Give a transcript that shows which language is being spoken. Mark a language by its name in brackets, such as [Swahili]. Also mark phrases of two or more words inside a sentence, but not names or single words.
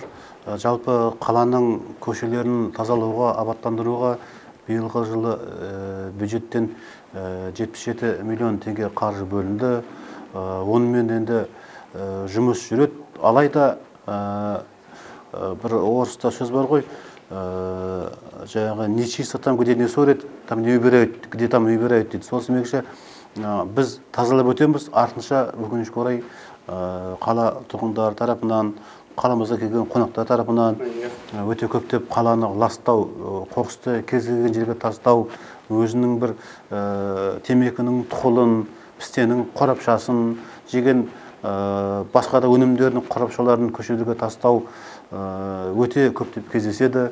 [Kazakh] Жалпы қаланың көшелерін тазалауға, абаттандыруға биылғы жылы бюджеттен 77 миллион теңге қаржы бөлінді. Онымен енді жұмыс жүреді. Алайда бір орыста сөз бар ғой, жаңағы [Russian] не чисто там, где не ссорят, там не убирают, где там не убирают [Kazakh] дейді. Сол себепті біз тазалап өтеміз. Артынша өкінішке орай қала тұрғындары тарапынан, қаламызға келген қонақтар тарапынан өте көптеп қаланы ластау, қоқысты кез келген жерге тастау, өзінің бір темекінің тұқылын, пістенің қорапшасын, жеген басқа да өнімдердің қорапшаларын көшелерге тастау өте көптеп кездеседі.